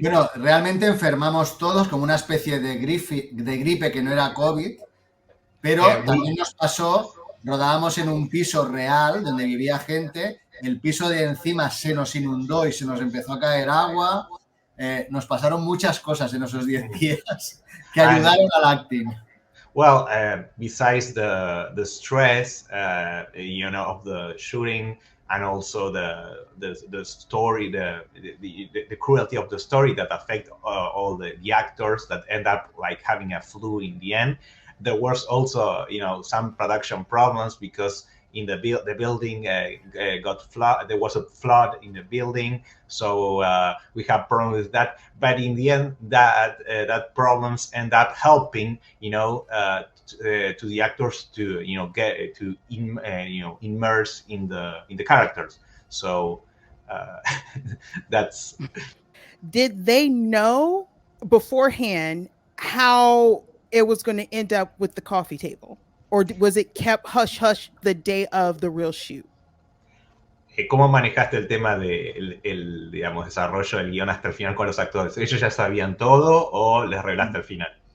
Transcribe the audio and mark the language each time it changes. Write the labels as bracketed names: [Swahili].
[Spanish] Bueno, realmente enfermamos todos como una especie de gripe que no era COVID, pero también nos pasó, rodábamos en un piso real donde vivía gente, el piso de encima se nos inundó y se nos empezó a caer agua, nos pasaron muchas cosas en esos 10 días que ayudaron al acting. [English] Well, besides the stress, of the shooting, and also the story, the cruelty of the story that affect all the actors that end up like having a flu in the end. There was also some production problems because in the building got flood. There was a flood in the building, so we have problems with that. But in the end, that problems end up helping to the actors to get to immerse in the characters. So that's. Did they know beforehand how it was going to end up with the coffee table, or was it kept hush hush the day of the real shoot? [Spanish] ¿Cómo manejaste el tema de digamos, desarrollo del guión hasta el final con los actores? ¿Ellos ya sabían todo o les revelaste al final?